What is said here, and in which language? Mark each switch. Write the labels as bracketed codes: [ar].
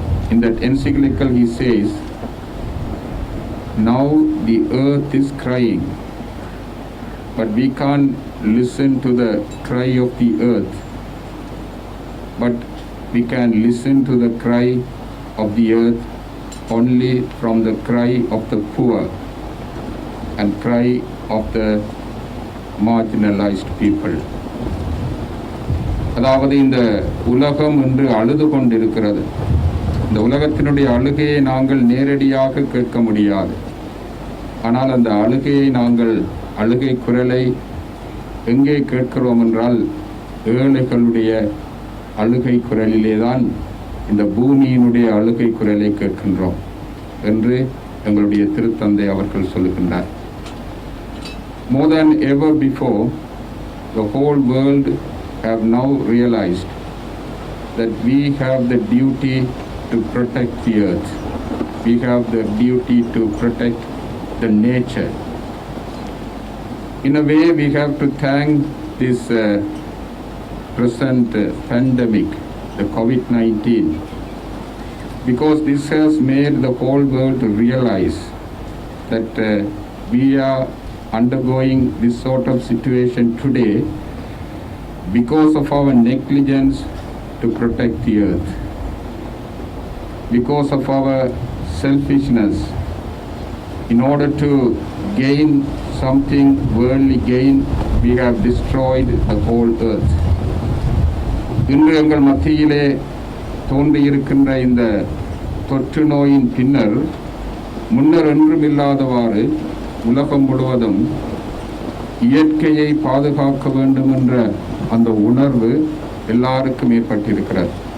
[en] In that encyclical he says, now the earth is crying, but we can't listen to the cry of the earth, but we can listen to the cry of the earth only from the cry of the poor and cry of the marginalized people. [ta] அதாவது இந்த உலகம் என்று அழுது கொண்டிருக்கிறது. இந்த உலகத்தினுடைய அழுகையை நாங்கள் நேரடியாக கேட்க முடியாது. ஆனால் அந்த அழுகையை நாங்கள் அழுகை குரலை எங்கே கேட்கிறோம் என்றால் ஏழைகளுடைய அழுகை குரலிலே தான் இந்த பூமியினுடைய அழுகை குரலை கேட்கின்றோம் என்று எங்களுடைய திருத்தந்தை அவர்கள் சொல்லுகின்றார். [en] More than ever before, the whole world have now realized that we have the duty to protect the earth. We have the duty to protect the nature. In a way, we have to thank this present pandemic, the COVID-19, because this has made the whole world to realize that we are undergoing this sort of situation today because of our negligence to protect the earth, because of our selfishness in order to gain something worldly gain, we have destroyed the whole earth. [ta] இன்று எங்கள் மத்தியிலே தோன்றியிருக்கின்ற இந்த தொற்று நோயின் பின்னர் முன்னர் என்றும் இல்லாதவாறு உலகம் முழுவதும் இயற்கையை பாதுகாக்க வேண்டும் என்ற அந்த உணர்வு எல்லாருக்கும் ஏற்பட்டிருக்கிறது.